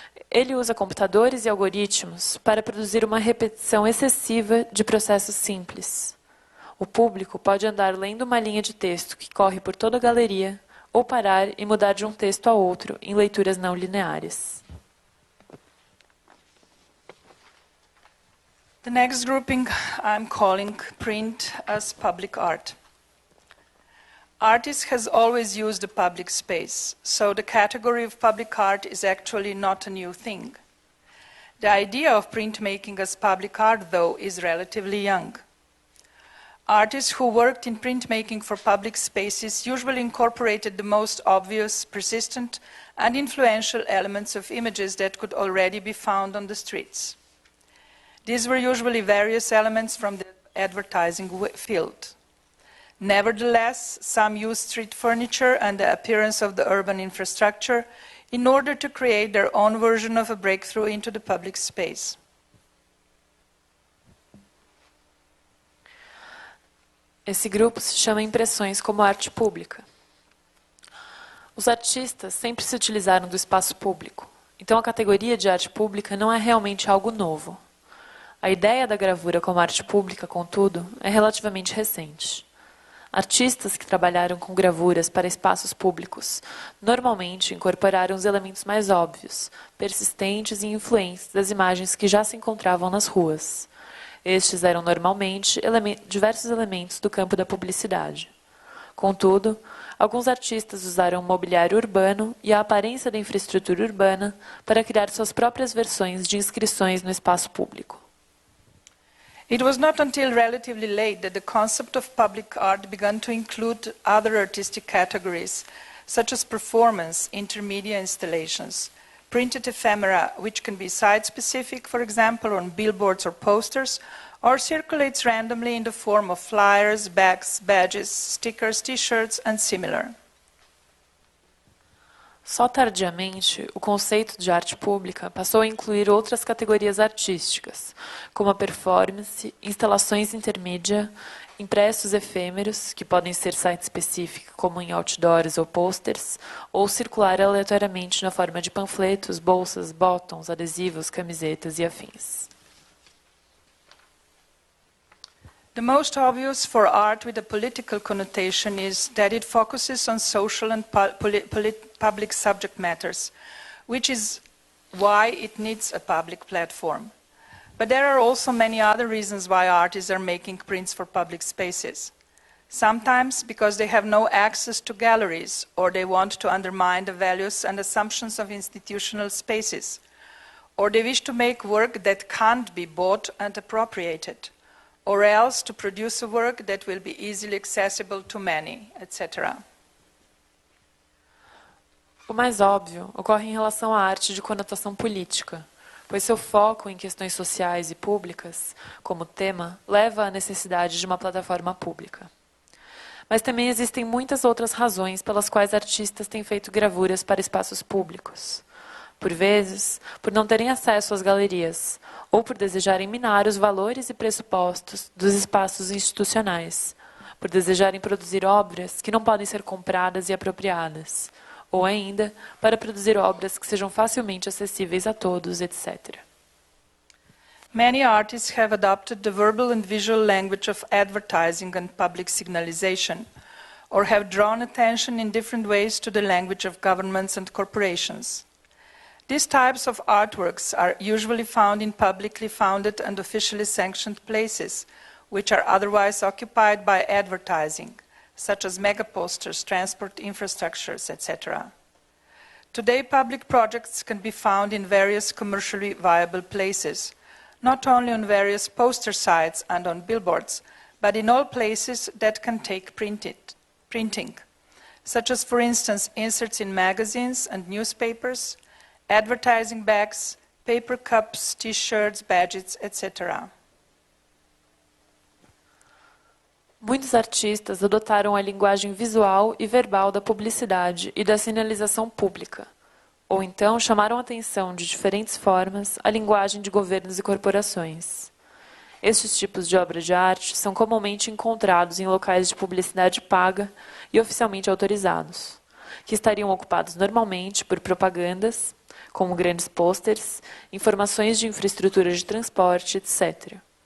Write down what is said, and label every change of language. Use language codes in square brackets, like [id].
[pt] Ele usa computadores e algoritmos para produzir uma repetição excessiva de processos simples. O público pode andar lendo uma linha de texto que corre por toda a galeria, ou parar e mudar de um texto a outro em leituras não lineares. [en] The next grouping I'm calling print as public art. Artists has always used the public space, so the category of public art is actually not a new thing. The idea of printmaking as public art, though, is relatively young. Artists who worked in printmaking for public spaces usually incorporated the most obvious, persistent, and influential elements of images that could already be found on the streets. These were usually various elements from the advertising field. Nevertheless, some used street furniture and the appearance of the urban infrastructure in order to create their own version of a breakthrough into the public space. [pt] Esse grupo se chama Impressões como Arte Pública. Os artistas sempre se utilizaram do espaço público, então a categoria de arte pública não é realmente algo novo. A ideia da gravura como arte pública, contudo, é relativamente recente. Artistas que trabalharam com gravuras para espaços públicos normalmente incorporaram os elementos mais óbvios, persistentes e influentes das imagens que já se encontravam nas ruas. Estes eram normalmente diversos elementos do campo da publicidade. Contudo, alguns artistas usaram o mobiliário urbano e a aparência da infraestrutura urbana para criar suas próprias versões de inscrições no espaço público. [en] It was not until relatively late that the concept of public art began to include other artistic categories, such as performance, intermedia installations, printed ephemera, which can be site-specific, for example, on billboards or posters, or circulates randomly in the form of flyers, bags, badges, stickers, t-shirts, and similar. [pt] Só tardiamente, o conceito de arte pública passou a incluir outras categorias artísticas, como a performance, instalações intermídia, impressos efêmeros, que podem ser site-específico, como em outdoors ou posters, ou circular aleatoriamente na forma de panfletos, bolsas, botões, adesivos, camisetas e afins. [en] The most obvious for art with a political connotation is that it focuses on social and public subject matters, which is why it needs a public platform. But there are also many other reasons why artists are making prints for public spaces. Sometimes because they have no access to galleries, or they want to undermine the values and assumptions of institutional spaces, or they wish to make work that can't be bought and appropriated, or else to produce a work that will be easily accessible to many, etc. [pt] O mais óbvio ocorre em relação à arte de conotação política, pois seu foco em questões sociais e públicas, como tema, leva à necessidade de uma plataforma pública. Mas também existem muitas outras razões pelas quais artistas têm feito gravuras para espaços públicos. Por vezes, por não terem acesso às galerias, ou por desejarem minar os valores e pressupostos dos espaços institucionais, por desejarem produzir obras que não podem ser compradas e apropriadas, ou ainda para produzir obras que sejam facilmente acessíveis a todos, etc. [en] Many artists have adopted the verbal and visual language of advertising and public signalization, or have drawn attention in different ways to the language of governments and corporations. These types of artworks are usually found in publicly founded and officially sanctioned places, which are otherwise occupied by advertising, such as megaposters, transport infrastructures, etc. Today, public projects can be found in various commercially viable places, not only on various poster sites and on billboards, but in all places that can take printing, such as, for instance, inserts in magazines and newspapers, advertising bags, paper cups, t-shirts, badges, etc. [pt] Muitos artistas adotaram a linguagem visual e verbal da publicidade e da sinalização pública, ou então chamaram a atenção de diferentes formas à linguagem de governos e corporações. Estes tipos de obra de arte são comumente encontrados em locais de publicidade paga e oficialmente autorizados, que estariam ocupados normalmente por propagandas, como grandes pôsteres, informações de infraestrutura de transporte, etc.